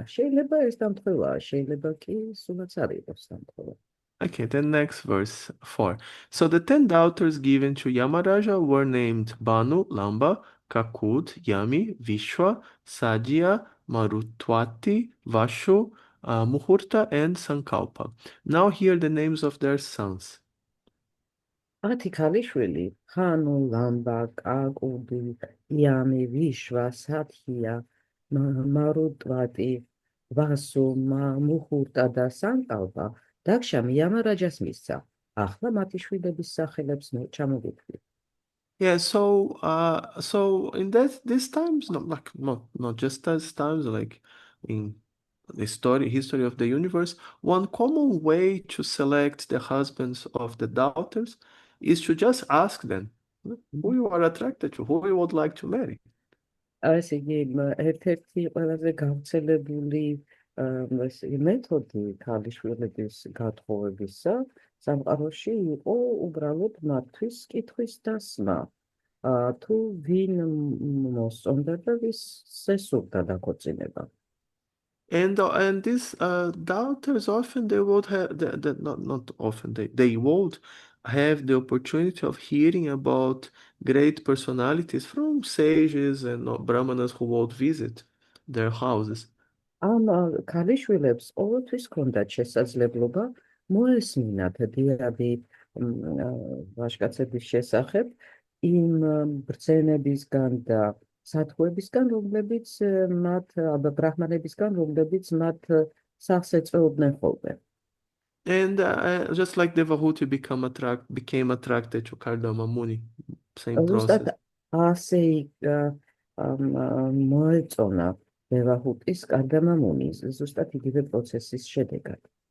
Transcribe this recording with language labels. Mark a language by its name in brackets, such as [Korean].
[Georgian] შეიძლება ეს დამთხოვაა, შეიძლება კი სულაც არ იყოს დამთხოვა. [English] Okay, then next verse 4. So the 10 daughters given to Yamaraja were named Banu, Lamba, Kakut, Yami, Vishwa, Sadhya, Marutwati, Vashu, Muhurta, and Sankalpa. Now here the names of their sons. [Georgian] 10 ქალიშვილი, ხანუ, ლამბა, კაკუდი, იამი, ვიშვა, სათია, მარუტვატი, ვასუ, მუხურტა და სანკალპა დაქშამ იამარაჯას მისცა. ახლა მათი შვილების სახელებს ჩამოვიდგით. [English] Yeah, so in these times, not just as times, like in the history of the universe, one common way to select the husbands of the daughters is to just ask them who you are attracted to, who you would like to marry. [Georgian] ესე იგი, ერთ-ერთი ყველაზე გავრცელებული მეთოდი ქალიშვილების გათხოვებისა სამყაროში იყო უბრალოდ მათთვის კითხვის დასმა. თუ ვინ მოსწონდა და ვის სესურდა დაქორწინება. [English] And these daughters often they would have not often they would have the opportunity of hearing about great personalities from sages and brahmanas who would visit their houses. [Georgian] ამ ქალიშვილებს ყოველთვის ჰქონდათ შესაძლებლობა მოესმინათ დიადი ვაჟკაცების შესახებ იმ ბრძენებისგან და სათხოვებისგან, რომლებიც მათ ბრაჰმანებისგან, რომლებიც მათ სახლს ეწეოდნენ ხოლმე. [English] And just like Devahuti became attracted to Kardama Muni, same process. [Georgian] ასე მოეწონა დევაჰუტის კარდამა მუნის, ზუსტად იგივე პროცესის შედეგად.